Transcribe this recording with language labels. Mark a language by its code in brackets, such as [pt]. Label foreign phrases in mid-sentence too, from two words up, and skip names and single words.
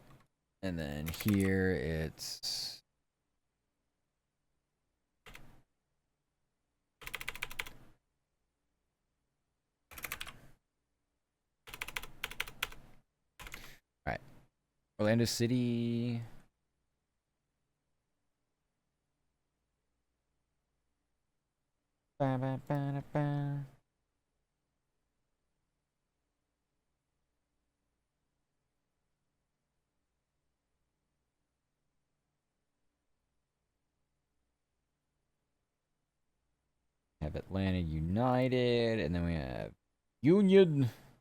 [en] And then here it's... Alright. Orlando City. Ba, ba, ba, ba. Have Atlanta United, and then we have Union.